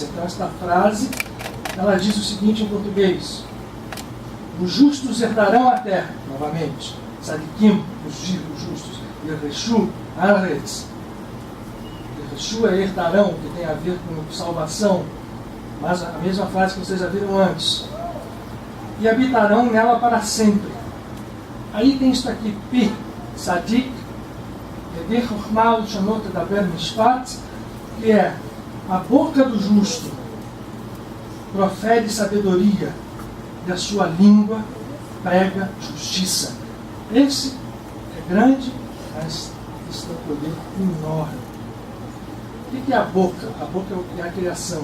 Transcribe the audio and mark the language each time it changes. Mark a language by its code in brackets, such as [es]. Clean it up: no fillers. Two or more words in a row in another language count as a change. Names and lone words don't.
[pt] Então esta frase, ela diz o seguinte em português: os justos herdarão a terra, novamente, tzadikim, os justos, [he] ירשו הארץ. [pt] Yereshu é herdarão, que tem a ver com salvação, mas a mesma frase que vocês já viram antes. E habitarão nela para sempre. Aí tem isso aqui, [he] פי צדיק יהגה חכמה ולשונו תדבר משפט, [pt] que é a boca do justo profere sabedoria e a sua língua prega justiça. Esse é grande, mas esse tem um poder enorme. O que é a boca? A boca é a criação.